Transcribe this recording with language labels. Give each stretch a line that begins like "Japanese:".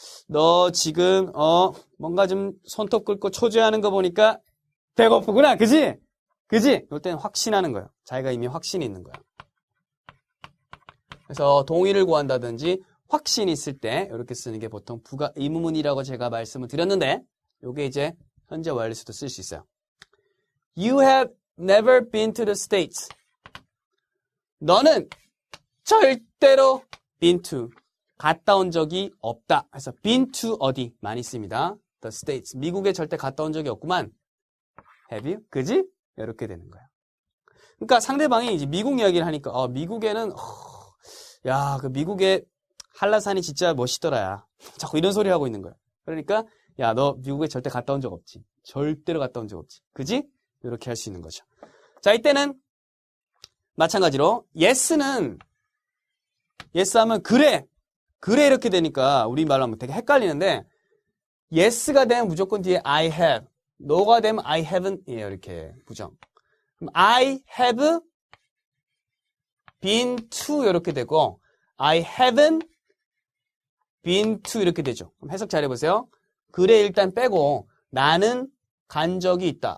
Korean: 너 지금 뭔가 좀 손톱 긁고 초조해하는 거 보니까 배고프구나. 그지? 그지? 이럴 때는 확신하는 거예요. 자기가 이미 확신이 있는 거예요. 그래서 동의를 구한다든지 확신이 있을 때 이렇게 쓰는 게 보통 부가 의문문이라고 제가 말씀을 드렸는데 이게 이제 현재 완료에서도 쓸 수 있어요.
English: You have never been to the States.
Korean: 너는 절대로 been to, 갔다 온 적이 없다. 그래서 been to 어디 많이 씁니다.
English: The States.
Korean: 미국에 절대 갔다 온 적이 없구만.
English: Have you?
Korean: 그지? 이렇게 되는 거예요. 그러니까 상대방이 이제 미국 이야기를 하니까 미국에는 야, 그 미국의 한라산이 진짜 멋있더라야. 자꾸 이런 소리 하고 있는 거야. 그러니까 야, 너 미국에 절대 갔다 온 적 없지. 절대로 갔다 온 적 없지. 그지? 이렇게 할 수 있는 거죠. 자, 이때는 마찬가지로 yes는 yes 하면 그래 이렇게 되니까 우리 말로 하면 되게 헷갈리는데 yes가 되면 무조건 뒤에
English: I have,
Korean: no가 되면
English: I haven't
Korean: 이에요. 이렇게 부정. 그럼
English: I have been to
Korean: 이렇게 되고
English: I haven't been to
Korean: 이렇게 되죠. 그럼 해석 잘 해보세요. 그래 일단 빼고 나는 간 적이 있다.